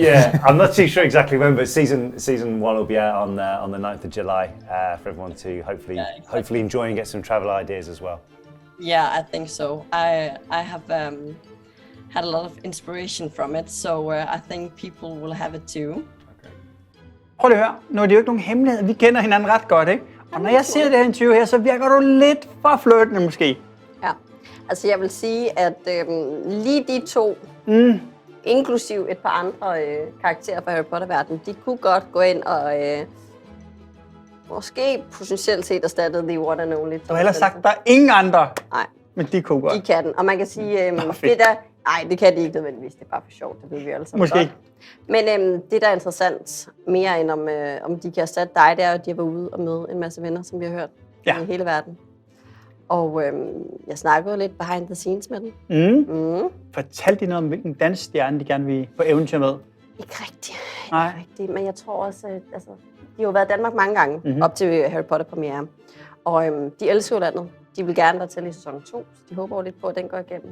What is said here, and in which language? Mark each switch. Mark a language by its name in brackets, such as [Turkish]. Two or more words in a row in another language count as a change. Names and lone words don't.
[English] Yeah, I'm not too sure exactly when, but season 1 will be out on the 9th of July for everyone to hopefully enjoy and get some travel ideas as well. Yeah, I think so. I have had a lot of inspiration from it, so I think people will have it too. [Danish] Prøv lige at høre. Nu er det jo ikke nogen hemmelighed. Vi kender hinanden ret godt, ikke? Og når jeg ser det her interview her, så virker du lidt for flirtende måske. Ja, altså jeg vil sige, at lige de to, inklusiv et par andre karakterer fra Harry Potter-verdenen, de kunne godt gå ind og måske potentielt set erstatte [English] The One and Only. [Danish] Du har ellers sagt, der er ingen andre. Nej. Men de kunne godt. De kan den, og man kan sige, det der... Nej, det kan de ikke nødvendigvis, det er bare for sjovt, det ved vi alle sammen. Måske ikke. Men det, der er interessant, mere end om de kan erstatte dig, det er at de har været ude og møde en masse venner, som vi har hørt i hele verden. Og jeg snakkede lidt [English] behind the scenes [Danish] med dem. Fortalte de noget om, hvilken dansstjerne de gerne vil på eventyr med? Ikke rigtigt, men jeg tror også, at de har jo været i Danmark mange gange, op til Harry Potter-premiere. Og de elsker jo landet. De vil gerne være til i sæson 2, så de håber jo lidt på, at den går igennem.